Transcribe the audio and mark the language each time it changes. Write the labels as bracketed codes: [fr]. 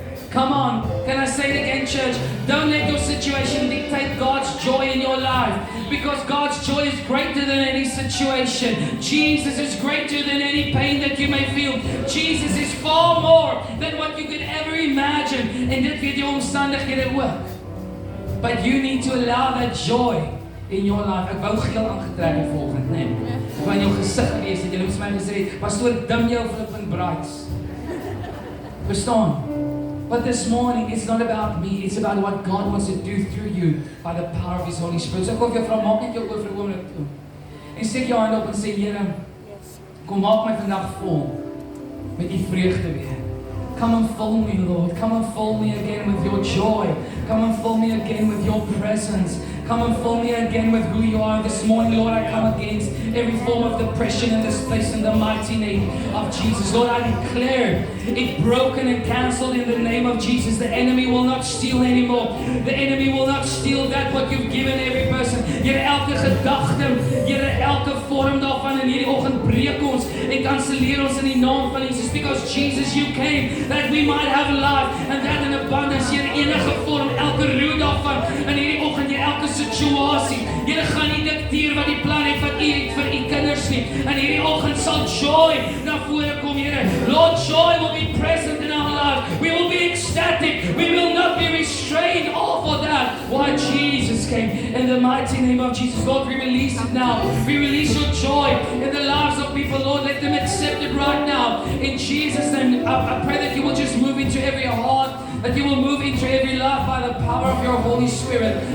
[en] Come on, can I say it again, church? Don't let your situation dictate God's joy in your life, because God's joy is greater than any situation. Jesus is greater than any pain that you may feel. Jesus is far more than what you could ever imagine. [af] En dit weet jou omstandighede ook. [en] But you need to allow that joy in your life. [af] Ek wou geel aangetrek het volgend, nee. Ek wou in jou gesig gewees het, jy het my gesê, pastoor, dim jou flippend braids. Verstaan? [en] But this morning, it's not about me, it's about what God wants to do through you by the power of His Holy Spirit. [af] So ek wil vir jou vra, maak net jou oor vir 'n oomblik toe. En steek jou hand op en sê, Here, kom maak my vandag vol met die vreugde weer. [en] Come and fill me, Lord. Come and fill me again with your joy. Come and fill me again with your presence. Come and fill me again with who you are. This morning, Lord, I come against every form of depression in this place in the mighty name of Jesus. Lord, I declare it broken and cancelled in the name of Jesus. The enemy will not steal anymore. The enemy will not steal that what you've given every person. [af] Here, elke gedagte, Here, elke vorm daarvan in hierdie oggend breek ons en kanselleer ons in die naam van Jesus. [en] Because Jesus, you came that we might have life and that in abundance. [af] Here, enige vorm, elke roe daarvan in hierdie oggend, Here, elke situasie. Here, gaan nie dikteer wat die plan het wat U het vir U kinders nie. En hierdie oggend sal joy na vore kom, Here. [en] Lord, joy will be present in our life. We will be ecstatic. We will not be restrained. All for that. Why Jesus came in the mighty name of Jesus. Lord, we release it now. We release your joy in the lives of people. Lord, let them accept it right now. In Jesus' name, I pray that you will just move into every heart, that you will move into every life by the power of your Holy Spirit.